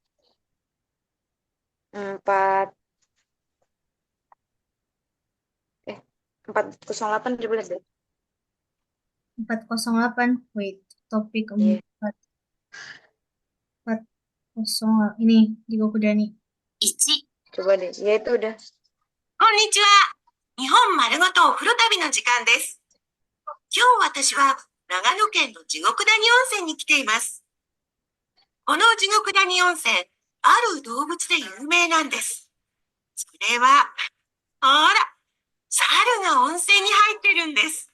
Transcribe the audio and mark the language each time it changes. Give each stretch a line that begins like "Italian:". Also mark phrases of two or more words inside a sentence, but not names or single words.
Indonesian: 4 408 coba lihat deh. 408. Wait, topik Iya. 408. Ini Shikoku-dani. 1、 Coba deh. Ya itu udah.
Japanese: こんにちは。日本丸ごとお風呂旅の時間です。今日私は長野県の地獄谷温泉に来ています。この地獄谷温泉、ある動物で有名なんです。それは、ほら、猿が温泉に入ってるんです。